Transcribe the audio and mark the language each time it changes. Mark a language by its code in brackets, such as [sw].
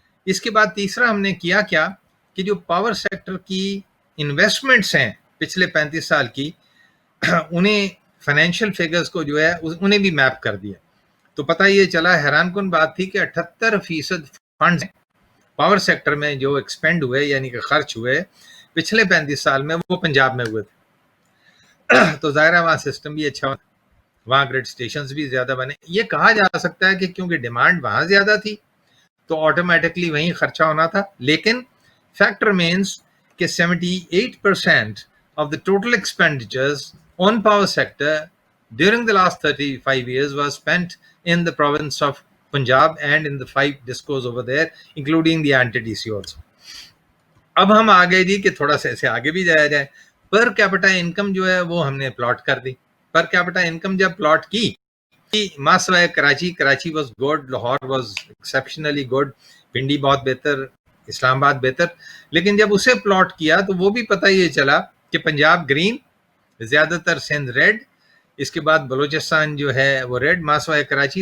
[ur] اس کے بعد تیسرا ہم نے کیا کہ جو پاور سیکٹر کی انویسٹمنٹس ہیں پچھلے 35 سال کی, انہیں فائنینشیل فیگرز کو جو ہے انہیں بھی میپ کر دیا. تو پتہ یہ چلا, حیران کن بات تھی کہ 78% فنڈز پاور سیکٹر میں جو ایکسپینڈ ہوئے یعنی کہ خرچ ہوئے پچھلے 35 سال میں وہ پنجاب میں ہوئے تھے. تو ظاہر ہے وہاں سسٹم بھی اچھا ہوتا, وہاں گریڈ سٹیشنز بھی زیادہ بنے. [en] یہ کہا جا سکتا ہے کہ کیونکہ ڈیمانڈ وہاں زیادہ تھی تو آٹومیٹکلی وہیں خرچہ ہونا تھا, لیکن فیکٹ ریمینز کہ 78% of the total expenditures on power sector during the last 35 years was spent in the province of Punjab and in the 5 discos over there, including the anti-DC also. [ur] اب ہم آگے جی کہ تھوڑا سا ایسے آگے بھی جایا جائے. پر کیپٹا انکم جو ہے وہ ہم نے پلاٹ کر دی. پر کیپٹا انکم جب پلاٹ کی, ماسوائے Karachi was good, Lahore was exceptionally good, Pindi بہت بہتر, اسلام آباد بہتر, لیکن جب اسے پلاٹ کیا تو وہ بھی پتہ یہ چلا کہ پنجاب گرین, زیادہ تر سندھ ریڈ, اس کے بعد بلوچستان جو ہے وہ ریڈ, ماسوائے کراچی.